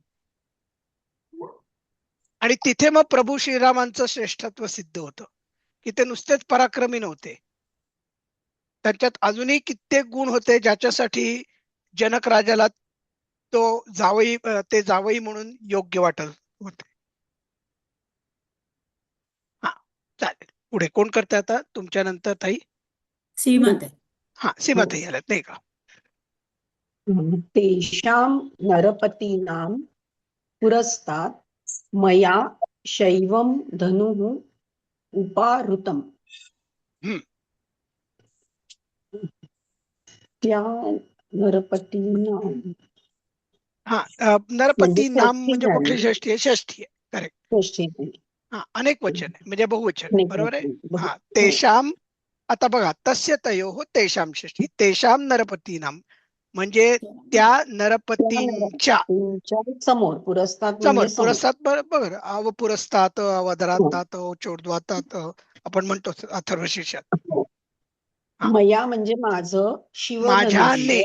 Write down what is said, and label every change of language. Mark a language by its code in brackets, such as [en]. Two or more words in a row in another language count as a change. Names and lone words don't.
[mr] आणि तिथे मग प्रभू श्रीरामांचं श्रेष्ठत्व सिद्ध होतं, की ते नुसतेच पराक्रमी नव्हते, त्यांच्यात अजूनही कित्येक गुण होते ज्याच्यासाठी जनक राजाला तो जावई, ते जावई म्हणून योग्य वाटत होते. हा, चालेल. पुढे कोण करते आता तुमच्या नंतर ताई? सीमात आहे. हा, सीमाताई आल्यात नाही का? [sa] तेषां नरपतीनां पुरस्तात् मया शैवं धनुः उपाहृतम्. हम्म. [mr] त्या नरपतीनां हा, नरपती म्हणजे नाम षष्ठी म्हणजे कुठली झाली. षष्ठी आहे? षष्ठी आहे, करेक्ट. षष्ठी झाली. हा, अनेक वचन आहे म्हणजे बहुवचन आहे, बरोबर आहे. हा, हो. तेषाम, आता बघा, [sa] तस्य तयोः तेषाम षष्ठी, तेषाम नरपतीनाम [mr] म्हणजे त्या त्या नरपतींच्या नरपतींच्या समोर पुरस्तात् समोर, म्हणजे समोर. पुरस्तात, बरोबर, अव पुरस्तात, हो. अवधरातात, चोडद्वातात आपण म्हणतो अथर्वशीर्षात. हो. हा, मया म्हणजे माझं माझ्याने,